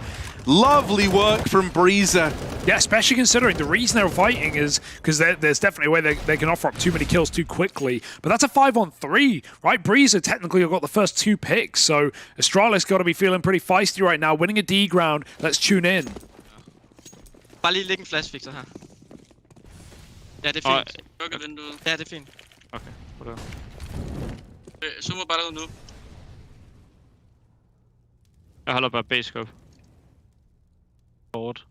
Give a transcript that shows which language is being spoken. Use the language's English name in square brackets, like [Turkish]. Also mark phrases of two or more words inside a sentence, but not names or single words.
[English] Lovely work from Breezer. Yeah, especially considering the reason they're fighting is because there's definitely a way they can offer up too many kills too quickly. But that's a 5-on-3, right? Breezer technically got the first 2 picks, so Astralis got to be feeling pretty feisty right now. Winning a D ground. Let's tune in. [Danish] Bare lige lægge en flashfixer her. Ja, det er fint. Lukker vinduet. Ja, det er fint. [English] Okay, whatever. [Danish] Zoomer bare derud nu. Jeg holder bare B-scope. Forward.